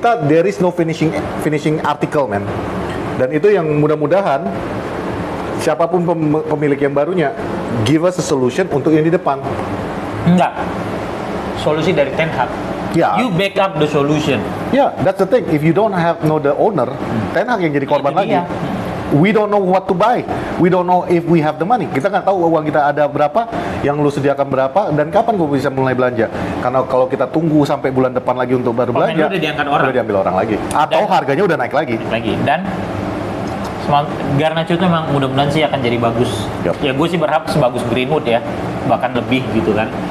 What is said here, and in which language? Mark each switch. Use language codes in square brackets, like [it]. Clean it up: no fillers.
[en] There is no finishing article, man. [id] Dan itu yang mudah-mudahan siapapun pemilik yang barunya [en] give us a solution [id] untuk yang di depan. Enggak. Solusi dari Ten Hag. Ya. [en] You back up the solution. Yeah, that's the thing. If you don't know the owner, [id] Ten Hag yang jadi korban Itu lagi. dia. [en] We don't know what to buy. We don't know if we have the money. [id] Kita nggak tahu uang kita ada berapa, yang lu sediakan berapa, dan kapan gue bisa mulai belanja. Karena kalau kita tunggu sampai bulan depan lagi untuk baru Pemain belanja, lu udah diangkat orang. udah diambil orang lagi. Atau Dan- harganya udah naik lagi. Dan Garnacho itu memang mudah-mudahan sih akan jadi bagus. [en] Yup. [id] Ya gue sih berharap sebagus Greenwood ya, bahkan lebih gitu kan.